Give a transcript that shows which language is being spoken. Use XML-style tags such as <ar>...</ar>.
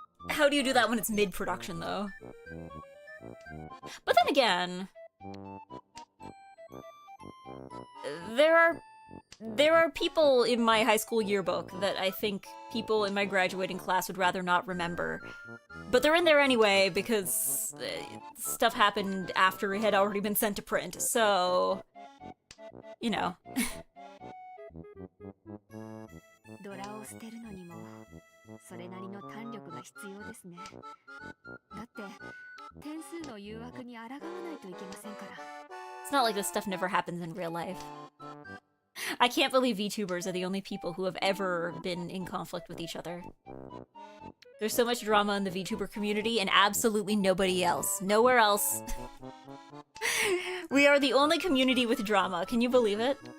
<en>How do you do that when it's mid-production, though? But then again, there are people in my high school yearbook that I think people in my graduating class would rather not remember. But they're in there anyway because stuff happened after it had already been sent to print, so... You know.</en> <ja>ドラを捨てるのにもそれなりの胆力が必要ですね。だって点数の誘惑に抗わないといけませんから。</ja> <en>It's not like this stuff never happens in real life. I can't believe VTubers are the only people who have ever been in conflict with each other. There's so much drama in the VTuber community and absolutely nobody else. Nowhere else. We are the only community with drama. Can you believe it?</en>